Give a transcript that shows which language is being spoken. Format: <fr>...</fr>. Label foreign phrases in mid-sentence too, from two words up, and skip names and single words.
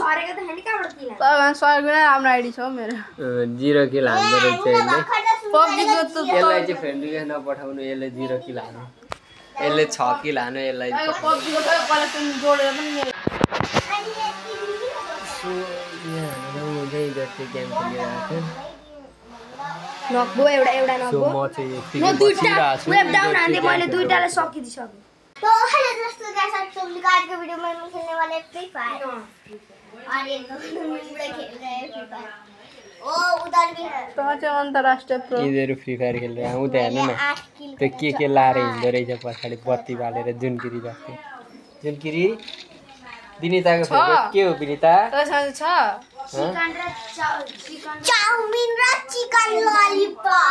<ne>किल हान्दो रहेछ यसलाई चाहिँ</ne> <en>friend request</en> <ne>नपठाउनु यसले 0 किल हान्नु यसले 6 किल हान्नु यसलाई गेम खेलिरहेको नक्बो एउटा नक्बो म चाहिँ म मैले दुईटाले सकिदिसके</ne> <hi>तो हेलो दोस्तों कैसे आप सब लोग आज के वीडियो में हम खेलने वाले हैं फ्री फायर और ये दोनों मिलकर खेल रहे हैं फ्री फायर ओ उधर भी है</hi> <ne>तो चाहिँ अन्तर्राष्ट्रिय प्रो यिनीहरू फ्री फायर खेल्दै आउँदै हेर्नु न त्यो के लाएर हिँड्दो रहेछ पछाडि बत्ती बालेर जुनकिरी जस्तो जुनकिरी विनिताको फेभरेट के हो विनिता चाउमिन र</ne> <en>chicken lollipop</en>